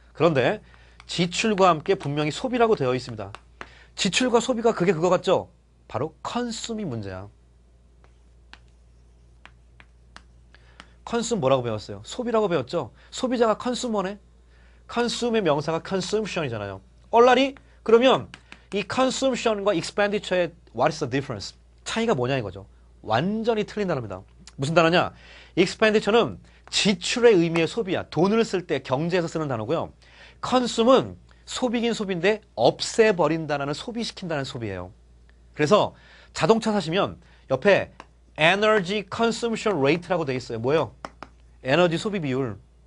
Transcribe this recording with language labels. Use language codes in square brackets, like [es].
[ko] 그런데 지출과 함께 분명히 소비라고 되어 있습니다. 지출과 소비가 그게 그거 같죠? 바로 consume이 문제야. consume 뭐라고 배웠어요? 소비라고 배웠죠? 소비자가 consumer네? consume의 명사가 consumption이잖아요. 얼라리? 그러면 이 consumption과 expenditure의 [en] what is the difference? [ko] 차이가 뭐냐 이거죠. 완전히 틀린 단어입니다. 무슨 단어냐? expenditure는 지출의 의미의 소비야. 돈을 쓸 때 경제에서 쓰는 단어고요. consume은 소비긴 소비인데 없애버린다는 소비시킨다는 소비예요. 그래서 자동차 사시면 옆에 energy consumption rate라고 되어 있어요. 뭐예요? 에너지 소비 비율.